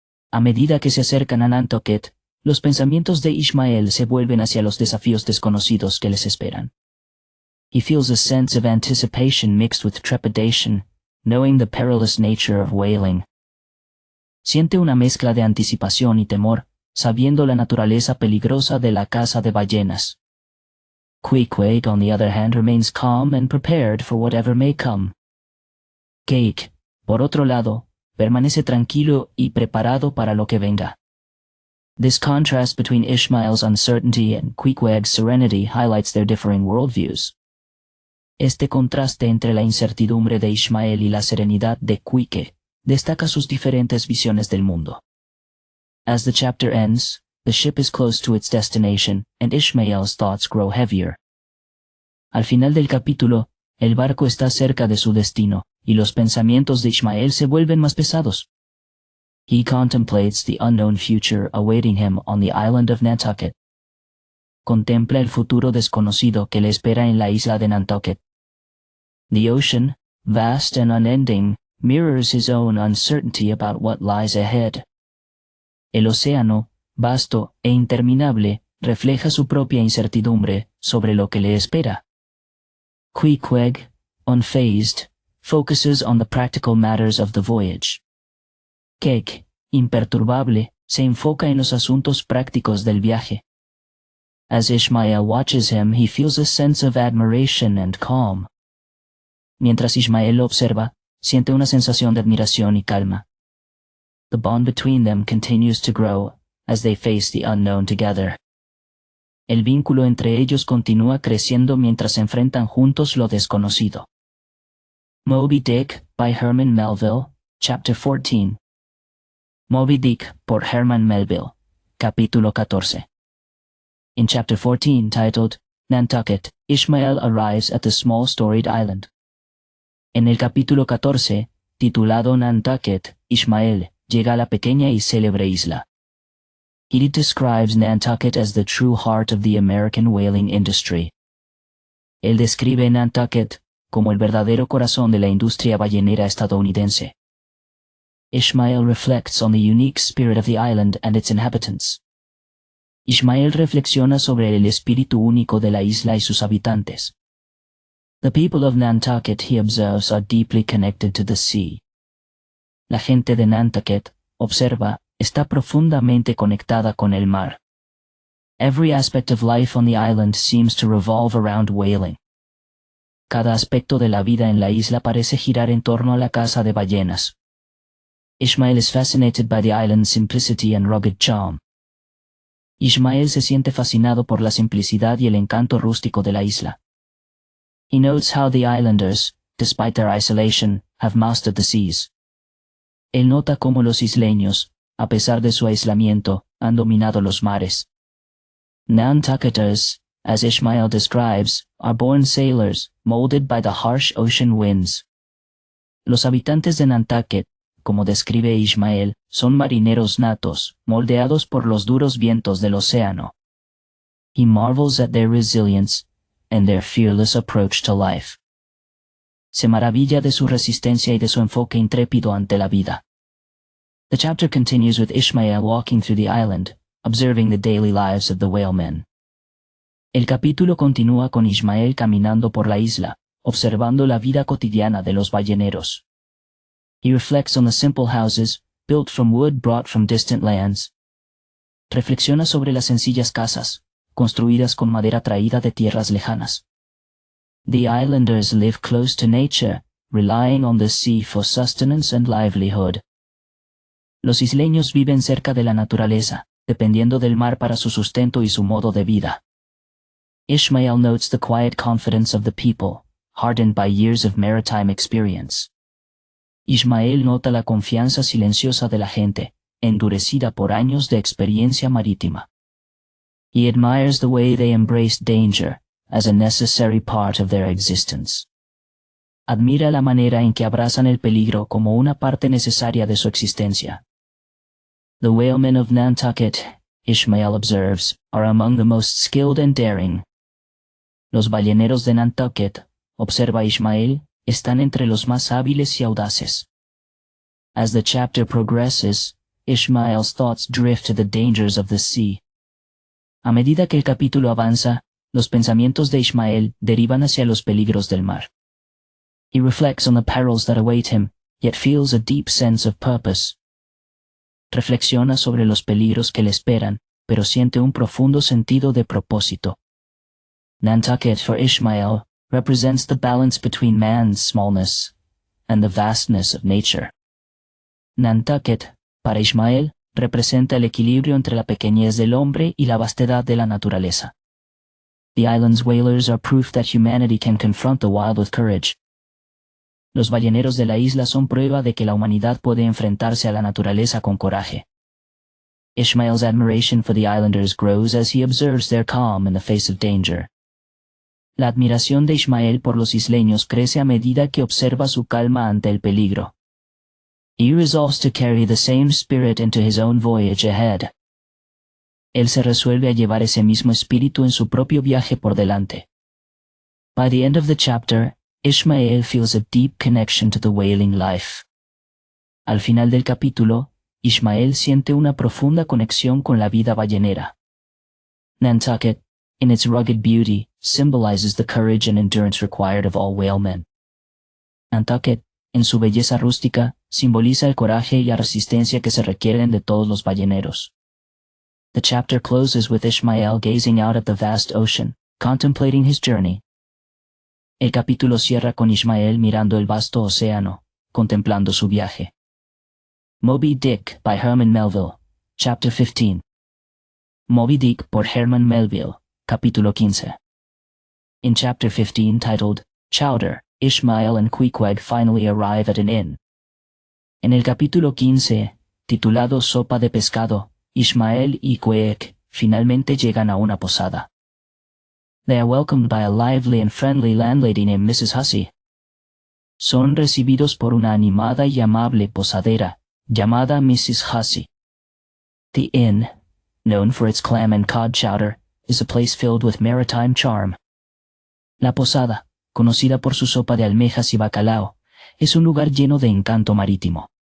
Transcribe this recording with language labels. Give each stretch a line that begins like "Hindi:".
Spanish: A medida que se acercan a Nantucket, los pensamientos de Ishmael se vuelven hacia los desafíos desconocidos que les esperan.
English: He feels a sense of anticipation mixed with trepidation, knowing the perilous nature of whaling.
Spanish: Siente una mezcla de anticipación y temor, sabiendo la naturaleza peligrosa de la caza de ballenas.
English: Queequeg, on the other hand, remains calm and prepared for whatever may come.
Spanish: Queeg, por otro lado, permanece tranquilo y preparado para lo que venga.
English: This contrast between Ishmael's uncertainty and Queequeg's serenity highlights their differing worldviews.
Spanish: Este contraste entre la incertidumbre de Ishmael y la serenidad de Queequeg destaca sus diferentes visiones del mundo.
English: As the chapter ends, the ship is close to its destination, and Ishmael's thoughts grow heavier.
Spanish: Al final del capítulo, el barco está cerca de su destino, y los pensamientos de Ishmael se vuelven más pesados.
English: He contemplates the unknown future awaiting him on the island of Nantucket.
Spanish: Contempla el futuro desconocido que le espera en la isla de Nantucket.
English: The ocean, vast and unending, mirrors his own uncertainty about what lies ahead.
Spanish: El océano, vasto e interminable, refleja su propia incertidumbre sobre lo que le espera.
English: Queequeg, unfazed, focuses on the practical matters of the voyage.
Spanish: Queeg, imperturbable, se enfoca en los asuntos prácticos del viaje.
English: As Ishmael watches him, he feels a sense of admiration and calm.
Spanish: Mientras Ishmael lo observa, siente una sensación de admiración y calma.
English: The bond between them continues to grow as they face the unknown together.
Spanish: El vínculo entre ellos continúa creciendo mientras se enfrentan juntos lo desconocido.
English: Moby Dick, by Herman Melville, Chapter 14.
Spanish: Moby Dick, por Herman Melville, Capítulo 14.
English: In Chapter 14, titled Nantucket, Ishmael arrives at the small storied island.
Spanish: En el capítulo 14, titulado Nantucket, Ishmael llega a la pequeña y célebre isla.
English: He describes Nantucket as the true heart of the American whaling industry.
Spanish: Él describe Nantucket como el verdadero corazón de la industria ballenera estadounidense.
English: Ishmael reflects on the unique spirit of the island and its inhabitants.
Spanish: Ishmael reflexiona sobre el espíritu único de la isla y sus habitantes.
English: The people of Nantucket, he observes, are deeply connected to the sea.
Spanish: La gente de Nantucket, observa, está profundamente conectada con el mar.
English: Every aspect of life on the island seems to revolve around whaling.
Spanish: Cada aspecto de la vida en la isla parece girar en torno a la caza de ballenas.
English: Ishmael is fascinated by the island's simplicity and rugged charm.
Spanish: Ishmael se siente fascinado por la simplicidad y el encanto rústico de la isla.
English: He notes how the islanders, despite their isolation, have mastered the seas.
Spanish: Él nota cómo los isleños, a pesar de su aislamiento, han dominado los mares.
English: Nantucketers, as Ishmael describes, are born sailors, molded by the harsh ocean winds.
Spanish: Los habitantes de Nantucket, como describe Ishmael, son marineros natos, moldeados por los duros vientos del océano.
English: He marvels at their resilience and their fearless approach to life.
Spanish: Se maravilla de su resistencia y de su enfoque intrépido ante la vida.
English: The chapter continues with Ishmael walking through the island, observing the daily lives of the whalemen.
Spanish: El capítulo continúa con Ishmael caminando por la isla, observando la vida cotidiana de los balleneros.
English: He reflects on the simple houses, built from wood brought from distant lands.
Spanish: Reflexiona sobre las sencillas casas, construidas con madera traída de tierras lejanas.
English: The islanders live close to nature, relying on the sea for sustenance and livelihood.
Spanish: Los isleños viven cerca de la naturaleza, dependiendo del mar para su sustento y su modo de vida.
English: Ishmael notes the quiet confidence of the people, hardened by years of maritime experience.
Spanish: Ishmael nota la confianza silenciosa de la gente, endurecida por años de experiencia marítima.
English: He admires the way they embrace danger as a necessary part of their existence.
Spanish: Admira la manera en que abrazan el peligro como una parte necesaria de su existencia.
English: The whalemen of Nantucket, Ishmael observes, are among the most skilled and daring.
Spanish: Los balleneros de Nantucket, observa Ishmael, están entre los más hábiles y audaces.
English: As the chapter progresses, Ishmael's thoughts drift to the dangers of the sea.
Spanish: A medida que el capítulo avanza, los pensamientos de Ishmael derivan hacia los peligros del mar.
English: He reflects on the perils that await him, yet feels a deep sense of purpose.
Spanish: Reflexiona sobre los peligros que le esperan, pero siente un profundo sentido de propósito.
English: Nantucket for Ishmael represents the balance between man's smallness and the vastness of nature.
Spanish: Nantucket, para Ishmael, representa el equilibrio entre la pequeñez del hombre y la vastedad de la naturaleza.
English: The island's whalers are proof that humanity can confront the wild with courage.
Spanish: Los balleneros de la isla son prueba de que la humanidad puede enfrentarse a la naturaleza con coraje.
English: Ishmael's admiration for the islanders grows as he observes their calm in the face of danger.
Spanish: La admiración de Ishmael por los isleños crece a medida que observa su calma ante el peligro.
English: He resolves to carry the same spirit into his own voyage ahead.
Spanish: Él se resuelve a llevar ese mismo espíritu en su propio viaje por delante.
English: By the end of the chapter, Ishmael feels a deep connection to the whaling life.
Spanish: Al final del capítulo, Ishmael siente una profunda conexión con la vida ballenera.
English: Nantucket, in its rugged beauty, symbolizes the courage and endurance required of all whalemen.
Spanish: Nantucket, en su belleza rústica, simboliza el coraje y la resistencia que se requieren de todos los balleneros.
English: The chapter closes with Ishmael gazing out at the vast ocean, contemplating his journey.
Spanish: El capítulo cierra con Ishmael mirando el vasto océano, contemplando su viaje.
English: Moby Dick by Herman Melville, Chapter 15.
Spanish: Moby Dick por Herman Melville, Capítulo 15.
English: In Chapter 15 titled, Chowder, Ishmael and Queequeg finally arrive at an inn.
Spanish: En el capítulo 15, titulado Sopa de Pescado, Ishmael y Queequeg finalmente llegan a una posada.
English: They are welcomed by a lively and friendly landlady named Mrs. Hussey.
Spanish: Son recibidos por una animada y amable posadera, llamada Mrs. Hussey.
English: The inn, known for its clam and cod chowder, is a place filled with maritime charm.
Spanish: La posada, conocida por su sopa de almejas y bacalao, es un lugar lleno de encanto marítimo.